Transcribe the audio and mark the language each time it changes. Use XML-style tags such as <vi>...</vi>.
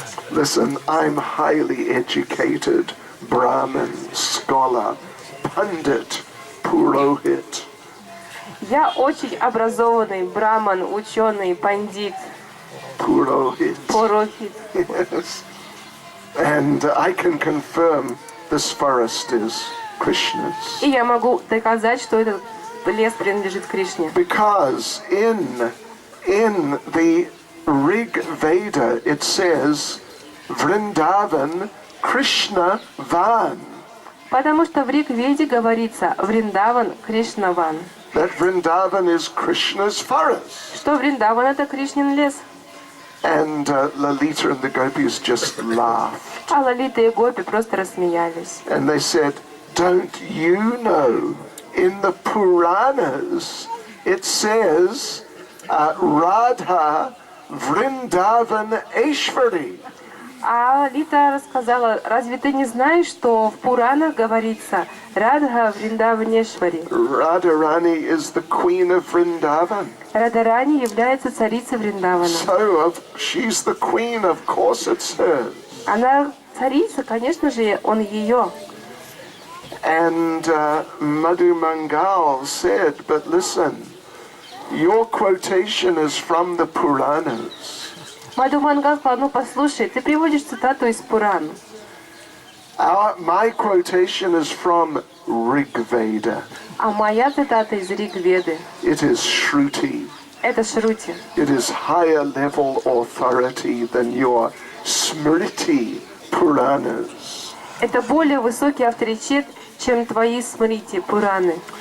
<en>Listen, I'm highly educated Brahmin, scholar, Pandit, Purohit.</en> <ru>Я очень образованный браман, ученый, пандит,</ru> <en>Purohit.</en> <ru>порохит.</ru> <en>Yes. And I can confirm this forest is Krishna's.</en> <ru>И я могу доказать, что этот лес принадлежит Кришне.</ru> <en>Because in the Rig Veda it says Vrindavan Krishna Van.</en> <ru>Потому что в Риг-Веде говорится Вриндаван Кришнаван.</ru> <en>That Vrindavan is Krishna's forest.</en> <ru>Что Вриндаван это Кришнин лес.</ru> <en>And Lalita and the gopis just laughed.</en> <ru>А Лалита и Гопи просто рассмеялись.</ru> <en>And they said, don't you know, in the Puranas it says Radha Vrindavan Eshwari.</en> <ru>А Лита рассказала, разве ты не знаешь, что в Пуранах говорится Радха Вриндаванешвари?</ru> <en>Radharani is the queen of Vrindavan.</en> <ru>Радарани является царицей Вриндавана.</ru> <en>So she's the queen, of course it's hers.</en> <ru>Она царица, конечно же, он ее.</ru> <en>And Madhu Mangal said, but listen, your quotation is from the Puranas.</en> <ru>Маду Мангал сказал, ну послушай, ты приводишь цитату из Пуран.</ru> <en>My quotation is from Rig Veda.</en> <ru>А моя цитата из Риг-Веды.</ru> <en>It is Shruti.</en> <ru>Это Шрути.</ru> <en>It is higher level authority than your Smriti Puranas.</en> <ru>Это более высокий авторитет, чем твои Смрити, Пураны.</ru>